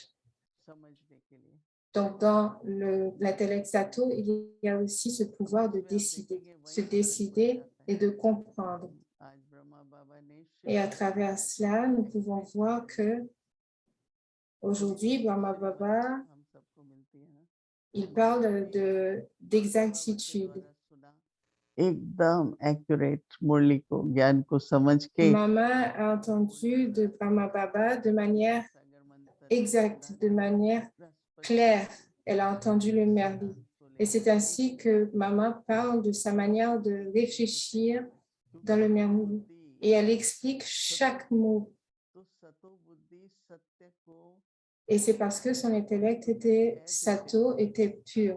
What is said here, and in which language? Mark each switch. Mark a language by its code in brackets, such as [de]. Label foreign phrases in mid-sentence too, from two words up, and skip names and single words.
[fr] Donc, dans l'intellect sato, il y a aussi ce pouvoir de décider, se décider et de comprendre. Et à travers cela, nous pouvons voir que aujourd'hui, Brahma Baba, il parle d'exactitude. [hi] एकदम accurate मुरली को ज्ञान को समझ के [fr] Maman a entendu de Brahma Baba de manière exacte, de manière claire. Elle a entendu le merli. Et c'est ainsi que maman parle de sa manière de réfléchir dans le merli. Et elle explique chaque mot. Et c'est parce que son intellect était sato, était pur.